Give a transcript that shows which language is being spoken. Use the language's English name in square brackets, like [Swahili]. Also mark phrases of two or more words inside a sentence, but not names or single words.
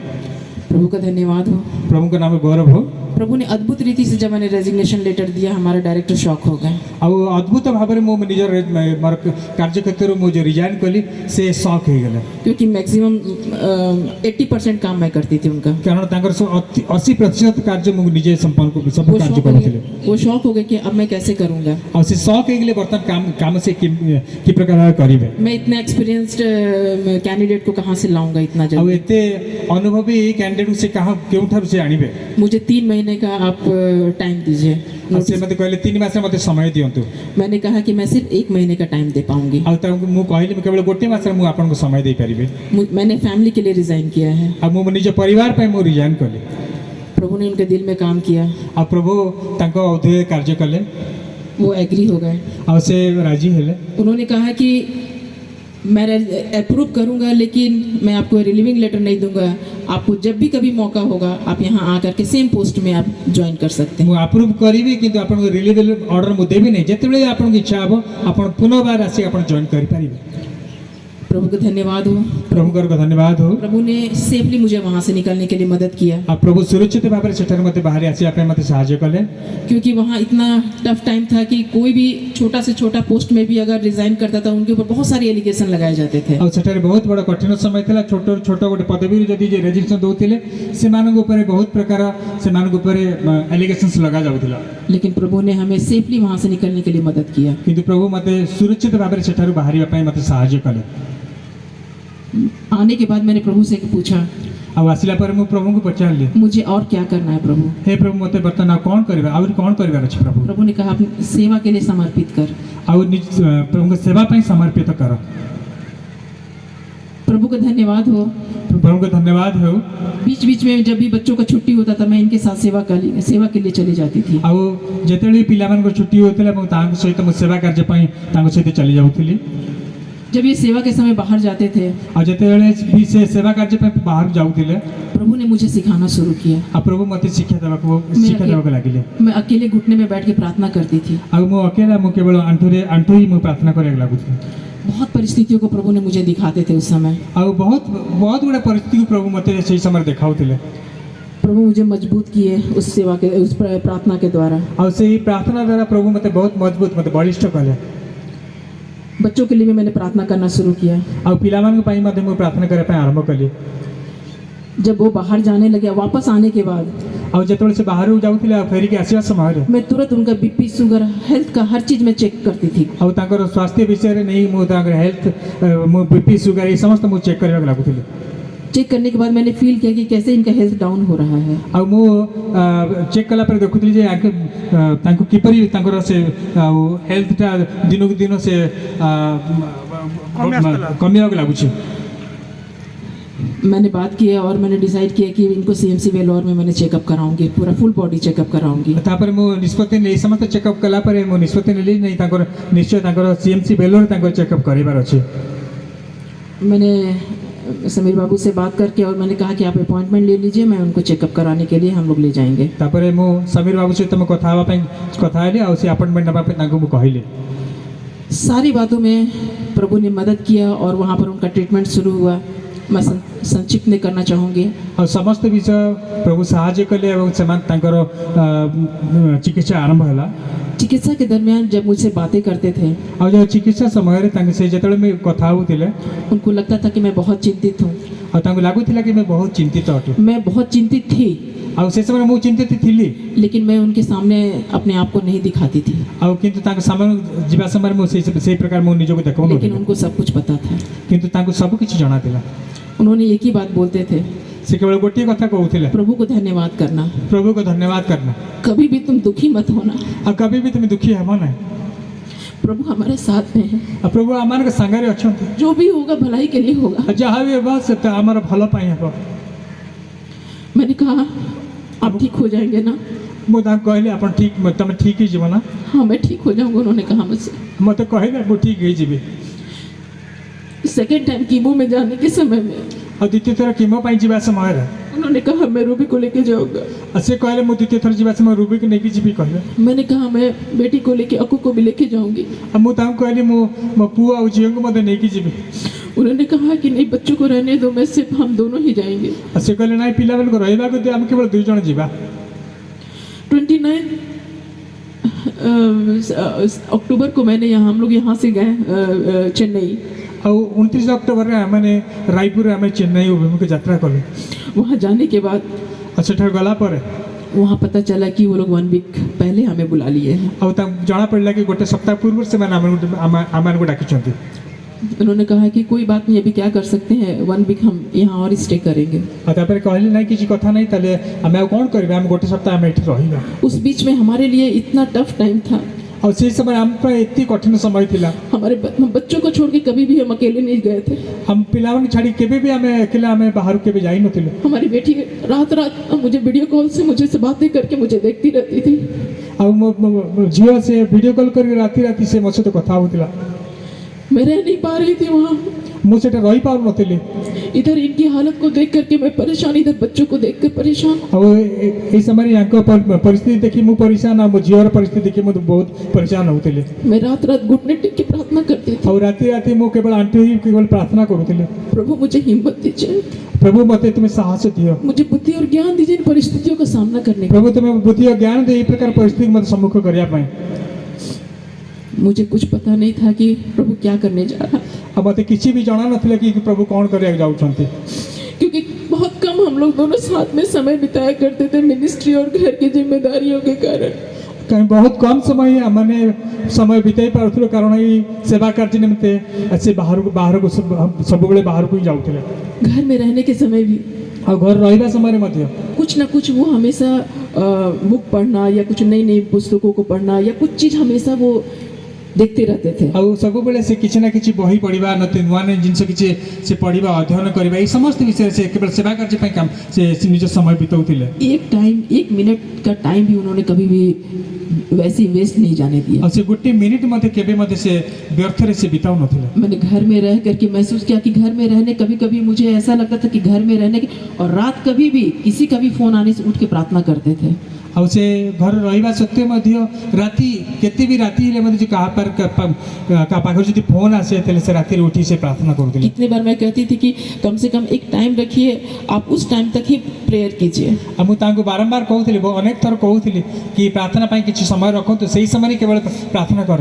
[Hindi] प्रभु का धन्यवाद हो। [Odia] ପ୍ରଭୁଙ୍କ ନାମ ଗୌରବ ହଉ। [Hindi] प्रभु ने अद्भुत रीति से जब मैंने [English] resignation letter [Hindi] दिया हमारे डायरेक्टर शॉक हो गए [Odia] ଆଉ ଅଦ୍ଭୁତ ଭାବରେ ମୁଁ ନିଜର ମୋର କାର୍ଯ୍ୟକ୍ଷେତ୍ରରୁ ମୁଁ ଯେଉଁ ରିଜାଇନ୍ କଲି ସେ ସକ୍ ହେଇଗଲେ [Hindi] क्योंकि मैक्सिमम 80% काम मैं करती थी उनका। [Odia] କାରଣ ତାଙ୍କର ସବୁ 80% କାର୍ଯ୍ୟ ମୁଁ ନିଜେ ସମ୍ପନ୍ନ ସବୁ କାର୍ଯ୍ୟ କରୁଥିଲି [Hindi] वो शॉक हो गए कि अब मैं कैसे करूँगा। [Odia] ଆଉ ସେ ସକ୍ ହେଇଗଲେ ବର୍ତ୍ତମାନ କାମ ସେ କି ପ୍ରକାର ଭାବେ କରିବେ [Hindi] मैं इतना [English] experienced candidate [Hindi] को कहाँ से लाऊंगा इतना [Odia] ଆଉ [Hindi] जल्दी। [Odia] ଏତେ ଅନୁଭବୀ କ୍ୟାଣ୍ଡିଡେଟ୍ ସେ କେଉଁଠାରୁ ସେ ଆଣିବେ [Hindi] मुझे 3 महीने का आप टाइम दीजिए। [Odia] ଆଉ ସେ ମୋତେ କହିଲେ 3 ମାସରେ ମୋତେ ସମୟ ଦିଅନ୍ତୁ [Hindi] मैंने कहा कि मैं सिर्फ 1 महीने का टाइम दे पाऊंगी। [Odia] ଆଉ ତାଙ୍କୁ ମୁଁ କହିଲି ମୁଁ କେବଳ ଗୋଟିଏ ମାସରେ ମୁଁ ଆପଣଙ୍କୁ ସମୟ ଦେଇପାରିବି [Hindi] मैंने फैमिली के लिए रिजाइन किया है। [Odia] ଆଉ ମୁଁ ମୋ ନିଜ ପରିବାର ପାଇଁ ମୁଁ ରିଜାଇନ୍ କଲି [Hindi] प्रभु ने उनके दिल में काम किया, [Odia] ଆଉ ପ୍ରଭୁ ତାଙ୍କ ଅଧ୍ୟୟ କାର୍ଯ୍ୟ କଲେ [Hindi] वो एग्री हो गए। [Odia] ଆଉ ସେ ରାଜି ହେଲେ [Hindi] उन्होंने कहा कि मैं अप्रूव करूंगा लेकिन मैं आपको [English] relieving letter [Hindi] नहीं दूंगा। आपको जब भी कभी मौका होगा आप यहाँ आकर के [English] same post [Hindi] में आप ज्वाइन कर सकते हैं। [Odia] ମୁଁ ଆପ୍ରୁଭ୍ କରିବି କିନ୍ତୁ ଆପଣଙ୍କୁ [English] relieve order [Odia] ମୁଁ ଦେବି ନାହିଁ ଯେତେବେଳେ ଆପଣଙ୍କୁ ଇଚ୍ଛା ହେବ ଆପଣ ପୁନର୍ବାର ଆସି ଆପଣ ଜଏନ୍ କରିପାରିବେ [Hindi] प्रभु को धन्यवाद हो। [Odia] ପ୍ରଭୁଙ୍କର ଧନ୍ୟବାଦ ହଉ [Hindi] प्रभु ने सेफली मुझे वहाँ से निकलने के लिए मदद किया, [Odia] ଆଉ ପ୍ରଭୁ ସୁରକ୍ଷିତ ଭାବରେ ସେଠାରୁ ମୋତେ ବାହାରି ଆସିବା ପାଇଁ ମୋତେ ସାହାଯ୍ୟ କଲେ [Hindi] क्योंकि वहाँ इतना [English] tough time [Hindi] था कि कोई भी छोटा से छोटा पोस्ट में भी अगर रिजाइन करता था उनके ऊपर बहुत सारे एलिगेशन लगाए जाते थे। [Odia] ଆଉ ସେଠାରେ ବହୁତ ବଡ଼ କଠିନ ସମୟ ଥିଲା ଛୋଟରୁ ଛୋଟ ଗୋଟେ ପଦବୀରୁ ଯଦି ଯେ ରେଜିଷ୍ଟ୍ରେସନ୍ ଦେଉଥିଲେ ସେମାନଙ୍କ ଉପରେ ବହୁତ ପ୍ରକାର ସେମାନଙ୍କ ଉପରେ ଆଲିଗେସନ୍ସ ଲଗାଯାଉଥିଲା [Hindi] लेकिन प्रभु ने हमें सेफली वहाँ से निकलने के लिए मदद किया। [Odia] କିନ୍ତୁ ପ୍ରଭୁ ମୋତେ ସୁରକ୍ଷିତ ଭାବରେ ସେଠାରୁ ବାହାରିବା ପାଇଁ ମୋତେ ସାହାଯ୍ୟ କଲେ [Hindi] आने के बाद मैंने प्रभु से पूछा [Odia] ଆଉ ଆସିଲା ପରେ ମୁଁ ପ୍ରଭୁଙ୍କୁ ପଚାରିଲି [Hindi] मुझे और क्या करना है प्रभु। [Odia] ହେ ପ୍ରଭୁ ମୋତେ ବର୍ତ୍ତମାନ ଆଉ କ'ଣ କରିବା ଆହୁରି କ'ଣ କରିବାର ଅଛି ପ୍ରଭୁ [Hindi] प्रभु ने कहा अपनी सेवा के लिए समर्पित कर। [Odia] ଆଉ ପ୍ରଭୁଙ୍କ ସେବା ପାଇଁ ସମର୍ପିତ କର [Hindi] प्रभु का धन्यवाद हो। [Odia] ପ୍ରଭୁଙ୍କ ଧନ୍ୟବାଦ ହେଉ [Hindi] बीच बीच में जब भी बच्चों का छुट्टी होता था मैं इनके साथ सेवा के लिए चली जाती थी। [Odia] ଆଉ ଯେତେବେଳେ ବି ପିଲାମାନଙ୍କର ଛୁଟି ହେଉଥିଲା ମୁଁ ତାଙ୍କ ସହିତ ମୁଁ ସେବା କାର୍ଯ୍ୟ ପାଇଁ ତାଙ୍କ ସହିତ ଚାଲି ଯାଉଥିଲି [Hindi] जब ये सेवा के समय बाहर जाते थे [Odia] ଆଉ ଯେତେବେଳେ ବି ସେ ସେବା କାର୍ଯ୍ୟ ପାଇଁ ବାହାରକୁ ଯାଉଥିଲେ [Hindi] प्रभु ने मुझे सिखाना शुरू किया। [Odia] ଆଉ ପ୍ରଭୁ ମୋତେ ଶିକ୍ଷା ଦେବାକୁ ଲାଗିଲେ [Hindi] मैं अकेले घुटने में बैठ के प्रार्थना करती थी। [Odia] ଆଉ ମୁଁ ଅକେଲା ମୁଁ କେବଳ ଆଣ୍ଠୁ ହିଁ ମୁଁ ପ୍ରାର୍ଥନା କରିବାକୁ ଲାଗୁଥିଲି [Hindi] बहुत परिस्थितियों को प्रभु ने मुझे दिखाते थे उस समय। [Odia] ଆଉ ବହୁତ ଗୁଡ଼ା ପରିସ୍ଥିତିକୁ ପ୍ରଭୁ ମୋତେ ସେଇ ସମୟରେ ଦେଖାଉଥିଲେ [Hindi] प्रभु मुझे मजबूत किए उस सेवा के उस प्रार्थना के द्वारा। [Odia] ଆଉ ସେଇ ପ୍ରାର୍ଥନା ଦ୍ୱାରା ପ୍ରଭୁ ମୋତେ ବହୁତ ମଜବୁତ ମୋତେ ବଳିଷ୍ଠ କଲେ [Hindi] बच्चों के लिए भी मैंने प्रार्थना करना शुरू किया। [Odia] ଆଉ ପିଲାମାନଙ୍କ ପାଇଁ ମଧ୍ୟ ମୁଁ ପ୍ରାର୍ଥନା କରିବା ପାଇଁ ଆରମ୍ଭ କଲି [Hindi] जब वो बाहर जाने लगे वापस आने के बाद [Odia] ଆଉ ଯେତେବେଳେ ସେ ବାହାରକୁ ଯାଉଥିଲେ ଆଉ ଫେରିକି ଆସିବା ସମୟରେ [Hindi] मैं तुरंत उनका [English] BP sugar health [Hindi] का हर चीज़ में चेक करती थी। [Odia] ଆଉ ତାଙ୍କର ସ୍ୱାସ୍ଥ୍ୟ ବିଷୟରେ ନେଇ ମୁଁ ତାଙ୍କର ହେଲ୍ଥ ମୁଁ [English] BP sugar [Odia] ଏ ସମସ୍ତ ମୁଁ ଚେକ୍ କରିବାକୁ ଲାଗୁଥିଲି [Hindi] चेक करने के बाद मैंने फील किया कि कैसे इनका [English] health down [Hindi] हो रहा है। [Odia] ଆଉ ମୁଁ ଚେକ୍ କଲା ପରେ ଦେଖୁଥିଲି ଯେ ତାଙ୍କୁ କିପରି ତାଙ୍କର ସେ ଆଉ ହେଲ୍ଥଟା ଦିନକୁ ଦିନ ସେ କମିବାକୁ ଲାଗୁଛି [Hindi] मैंने बात किया और मैंने डिसाइड किया कि इनको सीएमसी वेलोर में मैंने चेकअप कराऊंगी, पूरा [English] full body checkup [Hindi] कराऊंगी। [Odia] ତାପରେ ମୁଁ ନିଷ୍ପତ୍ତି ନେଇ ସମସ୍ତ ଚେକଅପ୍ କଲା ପରେ ମୁଁ ନିଷ୍ପତ୍ତି ନେଲି ନାହିଁ ତାଙ୍କର ନିଶ୍ଚୟ ତାଙ୍କର ସିଏମସି ବେଲୋର ତାଙ୍କର ଚେକଅପ୍ କରିବାର ଅଛି [Hindi] मैंने समीर बाबू से बात करके और मैंने कहा कि आप अपॉइंटमेंट ले लीजिए, मैं उनको चेकअप कराने के लिए हम लोग ले जाएंगे। [Odia] ତାପରେ ମୁଁ ସମୀର ବାବୁ ସହିତ ମୁଁ କଥା ହେବା ପାଇଁ କଥା ହେଲି ଆଉ ସେ ଆପଏଣ୍ଟମେଣ୍ଟ ନେବା ପାଇଁ ତାଙ୍କୁ ମୁଁ କହିଲି [Hindi] सारी बातों में प्रभु ने मदद किया और वहाँ पर उनका ट्रीटमेंट शुरू हुआ। मैं संक्षिप्त में करना चाहूँगी। [Odia] ଆଉ ସମସ୍ତ ବିଷୟ ପ୍ରଭୁ ସାହାଯ୍ୟ କଲେ ଏବଂ ସେମାନେ ତାଙ୍କର ଚିକିତ୍ସା ଆରମ୍ଭ ହେଲା [Hindi] चिकित्सा के दरमियान जब मुझसे बातें करते थे [Odia] ଆଉ ଯେଉଁ ଚିକିତ୍ସା ସମୟରେ ତାଙ୍କ ସେ ଯେତେବେଳେ ମୁଁ କଥା ହେଉଥିଲେ [Hindi] उनको लगता था कि मैं बहुत चिंतित हूँ। [Odia] ଆଉ ତାଙ୍କୁ ଲାଗୁଥିଲା କି ମୁଁ ବହୁତ ଚିନ୍ତିତ ଅଟେ [Hindi] मैं बहुत चिंतित थी [Odia] ଆଉ ସେ ସମୟରେ ମୁଁ ଚିନ୍ତିତ ଥିଲି [Hindi] लेकिन मैं उनके सामने अपने आप को नहीं दिखाती थी। [Odia] ଆଉ କିନ୍ତୁ ତାଙ୍କ ସାମନାକୁ ଯିବା ସମୟରେ ମୁଁ ସେଇ ପ୍ରକାର ମୁଁ ନିଜକୁ [Hindi] लेकिन [Odia] ଦେଖାଉନଥିଲି [Hindi] उनको सब कुछ पता था। [Odia] କିନ୍ତୁ ତାଙ୍କୁ ସବୁ କିଛି ଜଣାଥିଲା [Hindi] उन्होंने एक ही बात बोलते थे, [Odia] ସେ କେବଳ ଗୋଟିଏ କଥା କହୁଥିଲେ [Hindi] प्रभु को धन्यवाद करना, [Odia] ପ୍ରଭୁକୁ ଧନ୍ୟବାଦ करना [Hindi] कभी भी तुम दुखी मत होना, [Odia] ଆଉ କେବେ ବି ତୁମେ ଦୁଃଖୀ ହେବ ନାହିଁ [Hindi] प्रभु हमारे साथ में है, [Odia] ଆଉ ପ୍ରଭୁ ଆମମାନଙ୍କ ସାଙ୍ଗରେ ଅଛନ୍ତି [Hindi] जो भी होगा भलाई के लिए होगा। [Odia] ଆଉ ଯାହା ବି ହେବ ସେଟା ଆମର ଭଲ ପାଇଁ ହେବ [Hindi] मैंने कहा आप ठीक हो जाएंगे ना? [Odia] ମୁଁ ତାଙ୍କୁ କହିଲି ଆପଣ ଠିକ୍ ତମେ ଠିକ୍ ହେଇଯିବ ନା [Hindi] हाँ मैं ठीक हो जाऊंगा, उन्होंने कहा मुझसे। [Odia] ମୋତେ କହିଲେ ମୁଁ ଠିକ୍ ହେଇଯିବି [English] second time [Hindi] कीमो में जाने के समय में [Odia] ଆଉ ଦ୍ୱିତୀୟ ଥର କିମୋ ପାଇଁ ଯିବା ସମୟରେ [Hindi] उन्होंने कहा मैं रूबी को लेके जाऊंगा। [Odia] ଆଉ ସେ କହିଲେ ମୁଁ ଦ୍ୱିତୀୟ ଥର ଯିବା ସମୟ ରୁବିକି ନେଇକି ଯିବି କହିଲେ [Hindi] मैंने कहा मैं बेटी को लेके अक्कू को भी लेके जाऊंगी। [Odia] ଆଉ ମୁଁ ତାଙ୍କୁ କହିଲି ମୁଁ ମୋ ପୁଅ ଆଉ ଝିଅଙ୍କୁ ମଧ୍ୟ ନେଇକି ଯିବି [Hindi] उन्होंने कहा कि नहीं बच्चों को रहने दो, मैं सिर्फ हम दोनों ही जाएंगे। [Odia] ଆଉ ସେ କହିଲେ ନାଇଁ ପିଲାମାନଙ୍କୁ ରହିବାକୁ ଦିଅ ଆମେ କେବଳ 2 ଜଣ ଯିବା [Hindi] अक्टूबर को मैंने यहाँ हम लोग यहाँ से गए चेन्नई। [Odia] ଆଉ 29 ଅକ୍ଟୋବରରେ ଆମେ ରାୟପୁରରେ ଆମେ ଚେନ୍ନାଇ ଅଭିମୁଖେ ଯାତ୍ରା କଲୁ। [Hindi] वहाँ जाने के बाद [Odia] ଆଉ ସେଠାକୁ गला ପରେ [Hindi] वहाँ पता चला कि वो लोग 1 वीक पहले हमें बुला लिए हैं। [Odia] ଆଉ ତାଙ୍କୁ ଜଣାପଡ଼ିଲା କି ଗୋଟେ ସପ୍ତାହ ପୂର୍ବରୁ ସେମାନେ ଆମମାନଙ୍କୁ ଡାକିଛନ୍ତି। [Hindi] उन्होंने कहा कि कोई बात नहीं, अभी क्या कर सकते हैं, 1 वीक हम यहाँ और स्टे करेंगे। [Odia] ଆଉ ତାପରେ କହିଲେ ନାହିଁ କିଛି କଥା ନାହିଁ, ତାହେଲେ ଆମେ ଆଉ କ'ଣ କରିବା, ଆମେ ଗୋଟେ ସପ୍ତାହ ଆମେ ଏଠି ରହିବା। [Hindi] उस बीच में हमारे लिए इतना [English] tough time [Hindi] था। [Odia] ଆଉ ସେଇ ସମୟରେ ଆମ ପାଇଁ ଏତେ କଠିନ ସମୟ ଥିଲା। [Hindi] हमारे बच्चों को छोड़ के कभी भी हम अकेले नहीं गए थे। [Odia] ଆମ ପିଲାମାନଙ୍କୁ ଛାଡ଼ି କେବେ ବି ଆମେ ଏକଲା ଆମେ ବାହାରକୁ କେବେ ଯାଇନଥିଲୁ। [Hindi] हमारी बेटी रात रात मुझे वीडियो कॉल से मुझे से बातें करके मुझे देखती रहती थी। [Odia] ଆଉ ମୋ ଝିଅ ସେ ଭିଡ଼ିଓ କଲ୍ କରିକି ରାତି ରାତି ସେ ମୋ ସହିତ କଥା ହେଉଥିଲା। [Hindi] मैं रह नहीं पा रही थी वहाँ। [Odia] ମୁଁ ସେଟା ରହିପାରୁନଥିଲି। [Hindi] इधर इनकी हालत को देख करके मैं परेशान, इधर बच्चों को देख कर परेशान। [Odia] ଆଉ ଏଇ ସମୟରେ ୟାଙ୍କ ପରିସ୍ଥିତି ଦେଖି ମୁଁ ପରିଶାନ, ଆଉ ମୋ ଝିଅର ପରିସ୍ଥିତି ଦେଖି ମୁଁ ବହୁତ ପରିଶାନ ହେଉଥିଲି। [Hindi] मैं रात रात घुटने टेक के प्रार्थना करती थी। [Odia] ଆଉ ରାତି ରାତି ମୁଁ କେବଳ ଆଣ୍ଠୁ ହୋଇ କେବଳ ପ୍ରାର୍ଥନା କରୁଥିଲି। [Hindi] प्रभु मुझे हिम्मत दीजिए, [Odia] ପ୍ରଭୁ ମୋତେ ତୁମେ ସାହସ ଦିଅ। [Hindi] मुझे बुद्धि और ज्ञान दीजिए इन परिस्थितियों का सामना करने का। [Odia] ପ୍ରଭୁ ତୁମେ ବୁଦ୍ଧି ଓ ଜ୍ଞାନ ଦେଇ ଏଇ ପ୍ରକାର ପରିସ୍ଥିତିକୁ ମୋତେ ସମ୍ମୁଖ କରିବା ପାଇଁ। [Hindi] मुझे कुछ पता नहीं था कि प्रभु क्या करने जा रहा है, [Odia] ଆଉ ମୋତେ କିଛି ବି ଜଣା ନଥିଲା କି ପ୍ରଭୁ କ'ଣ କରିବାକୁ ଯାଉଛନ୍ତି। [Hindi] क्योंकि बहुत कम हम लोग दोनों साथ में समय बिताया करते थे मिनिस्ट्री और घर की जिम्मेदारियों के कारण। [Odia] କାରଣ ବହୁତ କମ୍ ସମୟ ଆମମାନେ ସମୟ ବିତାଇ ପାରୁଥିଲୁ, କାରଣ ଏଇ ସେବା କାର୍ଯ୍ୟ ନିମନ୍ତେ ସେ ବାହାରକୁ ସବୁବେଳେ ବାହାରକୁ ହିଁ ଯାଉଥିଲେ। [Hindi] घर में रहने के समय भी [Odia] ଆଉ ଘରେ ରହିବା ସମୟରେ ମଧ୍ୟ [Hindi] कुछ ना कुछ वो हमेशा बुक पढ़ना या कुछ नई नई पुस्तकों को पढ़ना या कुछ चीज़ हमेशा वो देखते रहते थे। [Odia] ଆଉ ସବୁବେଳେ ସେ କିଛି ନା କିଛି ବହି ପଢ଼ିବା, ନୂଆ ନୂଆ ଜିନିଷ କିଛି ସେ ପଢ଼ିବା, ଅଧ୍ୟୟନ କରିବା, ଏଇ ସମସ୍ତ ବିଷୟରେ ସେ କେବଳ ସେବା କାର୍ଯ୍ୟ ପାଇଁ ସେ ନିଜ ସମୟ ବିତାଉଥିଲେ। [Hindi] एक मिनट का टाइम भी उन्होंने कभी भी वैसे वेस्ट नहीं जाने दिया। [Odia] ଆଉ ସେ ଗୋଟେ ମିନିଟ୍ ମଧ୍ୟ କେବେ ମଧ୍ୟ ସେ ବ୍ୟର୍ଥରେ ସେ ବିତାଉ ନଥିଲେ। [Hindi] मैंने घर में रह करके महसूस किया कि घर में रहने कभी कभी मुझे ऐसा लगता था कि घर में रहने की, और रात कभी भी किसी का भी फोन आने से उठ के प्रार्थना करते थे। [Odia] ଆଉ ସେ ଘରେ ରହିବା ସତ୍ତ୍ୱେ ମଧ୍ୟ ରାତି କେତେ ବି ରାତି ହେଲେ ମଧ୍ୟ କାହା ପାଖରେ ଯଦି ଫୋନ୍ ଆସେ ତାହେଲେ ସେ ରାତିରେ ଉଠି ସେ ପ୍ରାର୍ଥନା କରୁଥିଲେ। [Hindi] कितने बार मैं कहती थी कि कम से कम एक टाइम रखिए, आप उस टाइम तक ही प्रेयर कीजिए। [Odia] ଆଉ ମୁଁ ତାଙ୍କୁ ବାରମ୍ବାର କହୁଥିଲି, ଅନେକ ଥର କହୁଥିଲି କି ପ୍ରାର୍ଥନା ପାଇଁ କିଛି ସମୟ ରଖନ୍ତୁ, ସେଇ ସମୟରେ କେବଳ ପ୍ରାର୍ଥନା କର।